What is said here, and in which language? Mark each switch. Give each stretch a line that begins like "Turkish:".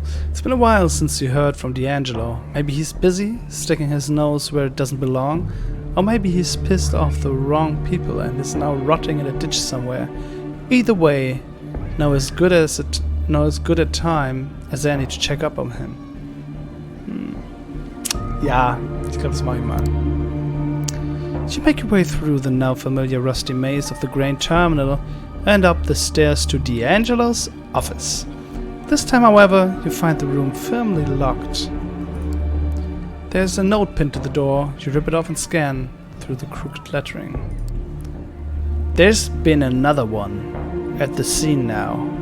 English: It's been a while since you heard from D'Angelo. Maybe he's busy, sticking his nose where it doesn't belong. Or maybe he's pissed off the wrong people and is now rotting in a ditch somewhere. Either way, now as good a time as any to check up on him.
German: Ja, ich glaube, das mache ich mal.
English: You make your way through the now familiar rusty maze of the grain terminal and up the stairs to D'Angelo's office. This time, however, you find the room firmly locked. There's a note pinned to the door. You rip it off and scan through the crooked lettering. There's been another one at the scene now.